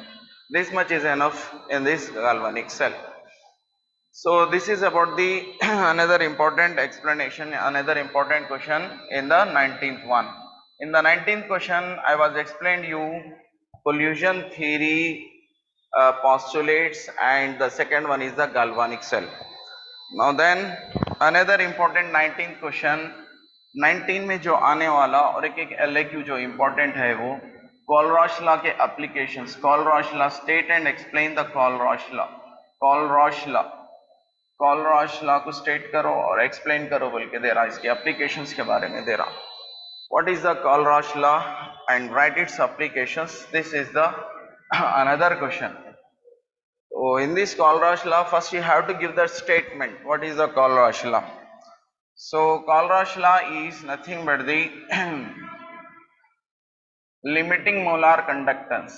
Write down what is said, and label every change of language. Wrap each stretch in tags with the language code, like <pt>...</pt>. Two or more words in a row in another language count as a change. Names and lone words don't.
<en>This much is enough in this galvanic cell. So this is about the another important explanation, another important question in the 19th one. In the 19th question I was explained you collision theory postulates, and the second one is the galvanic cell. Now then another important 19th question,</en> <hi>19 में जो आने वाला और एक LAQ जो important है वो Colrosh law के applications.</hi> <en>Colrosh law, state and explain the Colrosh law. Colrosh law.</en> <hi>कॉलरॉश लॉ को स्टेट करो और एक्सप्लेन करो बोल के दे रहा, इसके एप्लीकेशंस के बारे में दे रहा.</hi> <en>What is the Call-Roche law and write its applications? This is the another question. So in this Call-Roche law, first you have to give the statement. What is the Call-Roche law? So Call-Roche law is nothing but the limiting molar conductance.</en>